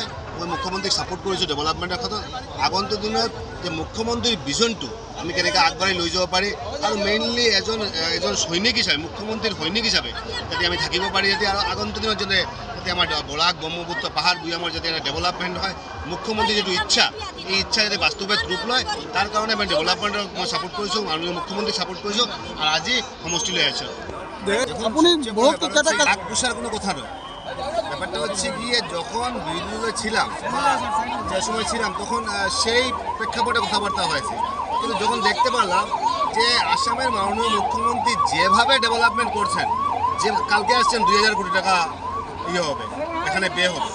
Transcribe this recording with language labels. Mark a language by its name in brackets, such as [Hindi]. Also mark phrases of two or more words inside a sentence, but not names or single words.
[Assamese] মই মুখ্যমন্ত্ৰীক ছাপোৰ্ট কৰিছোঁ ডেভেলপমেণ্টৰ ক্ষেত্ৰত। আগন্তুক দিনত যে মুখ্যমন্ত্ৰীৰ ভিজনটো আমি কেনেকৈ আগবাঢ়ি লৈ যাব পাৰি, আৰু মেইনলি এজন সৈনিক হিচাপে, মুখ্যমন্ত্ৰীৰ সৈনিক হিচাপে যাতে আমি থাকিব পাৰি, যাতে আৰু আগন্তুক দিনত যাতে আমাৰ বৰাক ব্ৰহ্মপুত্ৰ পাহাৰ ভৈয়ামৰ যাতে ডেভেলপমেণ্ট হয়, মুখ্যমন্ত্ৰীৰ যিটো ইচ্ছা, এই ইচ্ছা যাতে বাস্তৱত ৰূপ লয়, তাৰ কাৰণে মই ডেভেলপমেণ্টক মই ছাপোৰ্ট কৰিছোঁ, মাননীয় মুখ্যমন্ত্ৰীক ছাপোৰ্ট কৰিছোঁ, আৰু আজি সমষ্টিলৈ আহিছোঁ। [Bangla] টাকা পয়সার কোনো কথা নয়, ব্যাপারটা হচ্ছে গিয়ে যখন বিরোধী দলে ছিলাম বা যে সময় ছিলাম তখন সেই প্রেক্ষাপটে কথাবার্তা হয়েছে, কিন্তু যখন দেখতে পারলাম যে আসামের মাননীয় মুখ্যমন্ত্রী যেভাবে ডেভেলপমেন্ট করছেন, যে কালকে আসছেন 2000 কোটি টাকা ইয়ে হবে, এখানে ব্যয় হবে।